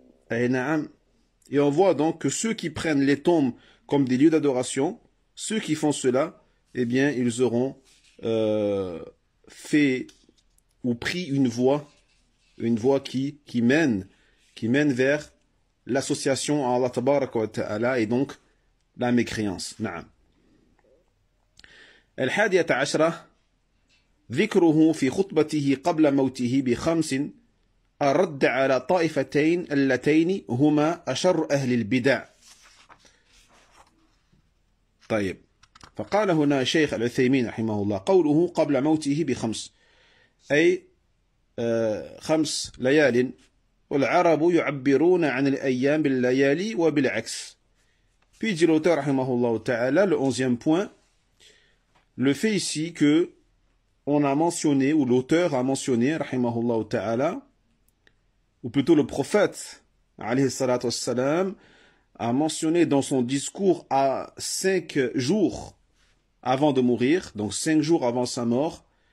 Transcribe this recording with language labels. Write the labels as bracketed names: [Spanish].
[French] Et on voit donc que ceux qui prennent les tombes comme des lieux d'adoration, ceux qui font cela, eh bien, ils auront fait ou pris une voie qui mène vers l'association à Allah tabaraka wa ta'ala et donc la mécréance. [Arabic] Naam. الحادية عشرة ذكره في خطبته قبل موته بخمس الرد على طائفتين اللتين هما أشر أهل البدع. طيب، فقال هنا شيخ العثيمين رحمه الله قوله قبل موته بخمس أي 5 ليال، والعرب يعبرون عن الأيام بالليالي وبالعكس. [French] Puis dit l'auteur rahimahullah ta'ala, le 11e point, le fait ici que on a mentionné, ou l'auteur a mentionné, rahimahullah ta'ala, ou plutôt le prophète, alayhi salatu wassalam, a mentionné dans son discours à 5 jours avant de mourir, donc 5 jours avant sa mort,